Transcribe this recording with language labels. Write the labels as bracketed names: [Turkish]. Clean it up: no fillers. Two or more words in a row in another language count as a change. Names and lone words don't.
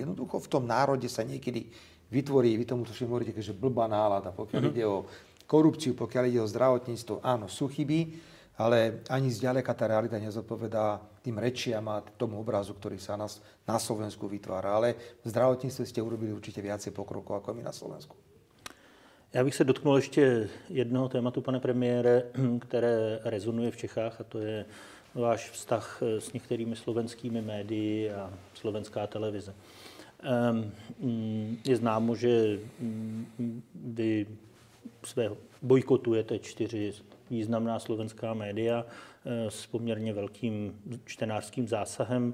[Slovak] Jednoducho v tom národe sa niekedy vytvorí, vy tomu tuším hovoríte, že [Czech] blbá nálada, [Slovak] pokiaľ ide o korupciu, pokiaľ ide o zdravotníctvo, áno, sú chyby, ale ani zďaleka tá realita nezodpovedá tým rečiam a tomu obrazu, ktorý sa na Slovensku vytvára. Ale v zdravotníctve ste urobili určite viacej pokrokov ako my na Slovensku. [Czech] Já bych se dotknul ještě jednoho tématu, pane premiére, které rezonuje v Čechách, a to je váš vztah s některými slovenskými médii a slovenská televize. Je známo, že vy bojkotujete 4 významná slovenská média s poměrně velkým čtenářským zásahem.